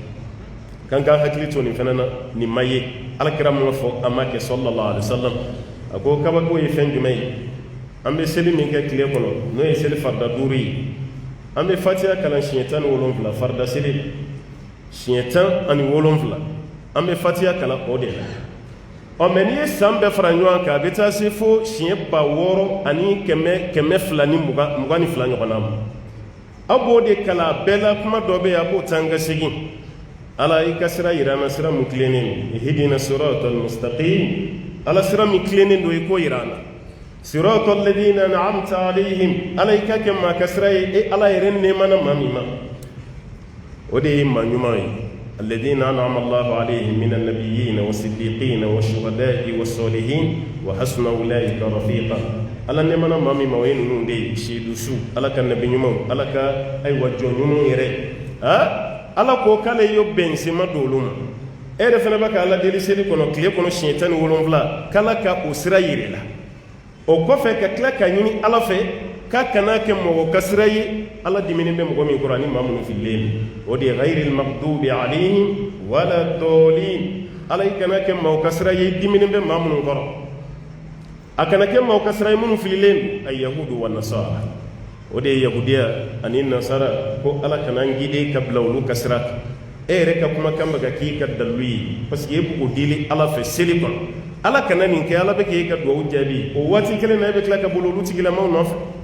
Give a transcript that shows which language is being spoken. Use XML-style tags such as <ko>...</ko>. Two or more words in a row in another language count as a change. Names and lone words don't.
<bm>kan k'an hakili to nin fana na nin ma ye alakira mun fɔ a ma kɛ</bm> <ar>صلى الله عليه وسلم</ar> <bm>a ko kabako ye fɛn jumɛn ye an bɛ seli min kɛ tile kɔnɔ n'o ye seli farida 5 ye an bɛ fatiha kalan siɲɛ 17 farida seli siɲɛ 17 an bɛ fatiha kalan o de la ɔ mɛ n'i ye san bɛɛ fara ɲɔgɔn kan a bɛ taa se fo siɲɛ 600 ani kɛmɛ fila ni mugan ni fila ɲɔgɔnna ma aw b'o de kalan a bɛɛ la kuma dɔ bɛ yen a b'o tan ka segin ala i ka sira yira an na sira min tilennen don</bm> <ar>اهدنا الصراط المستقيم</ar> <bm>ala sira min tilennen don i k'o yira an na</bm> <ar>صراط الذين أنعمت عليهم</ar> <bm>ala i ka kɛ maa ka sira ye e ala yɛrɛ nɛɛmana maa min ma o de ye maa ɲuman ye</bm> <ar>الذين أنعم الله عليهم من النبيين والصديقين والشهداء والصالحين وحسن أولئك رفيقا</ar> <bm>ala nɛɛmana maa min ma o ye ninnu de ye seedusu ala ka nabi ɲumanw ala ka ayiwa jɔn ɲumanw yɛrɛ ala ko k'ale ye bɛnsema don olu ma e yɛrɛ fana bɛ ka ala deli seli kɔnɔ tile kɔnɔ siɲɛ 17 k'ala ka o sira yiri la o kɔfɛ ka tila ka ɲini ala fɛ k'a kana kɛ mɔgɔ ka sira ye ala diminen bɛ mɔgɔ min kɔrɔ ani maa minnu fililen o de ye</bm> <ar>غير المغضوب عليهم ولا الضالين</ar> <bm>ala i kana kɛ mɔgɔ ka sira ye diminen bɛ maa minnu kɔrɔ a kana kɛ mɔgɔ ka sira ye minnu fililen a</bm> <ar>يهود ونصارى</ar> <bm>o de ye yahudiya ani nasara ko ala kana n gide ka bila olu ka sira kan e yɛrɛ ka kumakan bɛ ka k'i ka dalu ye</bm> <fr>parce que</fr> <bm>e b'o dili ala fɛ seli kɔnɔ ala kana nin kɛ ala bɛ k'e ka duwawu jaabi o waati kelen na e bɛ tila ka bolo olu tigilamaw nɔfɛ</bm>